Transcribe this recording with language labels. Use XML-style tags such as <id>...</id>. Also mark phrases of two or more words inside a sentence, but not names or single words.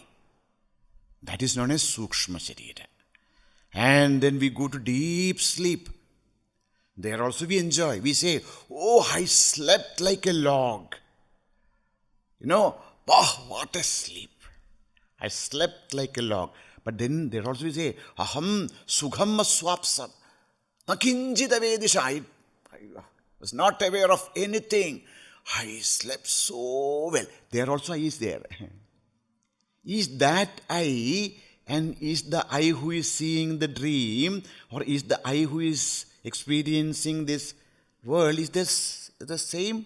<en>That is known as</en> <sa>Sukshma Sharira.</sa> <en>And then we go to deep sleep. There also we enjoy. We say, I slept like a log. What a sleep. I slept like a log. But then there also we say,</en> <sa>aham sugham swapsam. Nakinjit avedisha.</sa> <en>I was not aware of anything. I slept so well. There also I is there. Is that I, and is the I who is seeing the dream, or is the I who is experiencing this world, is this the same?</en>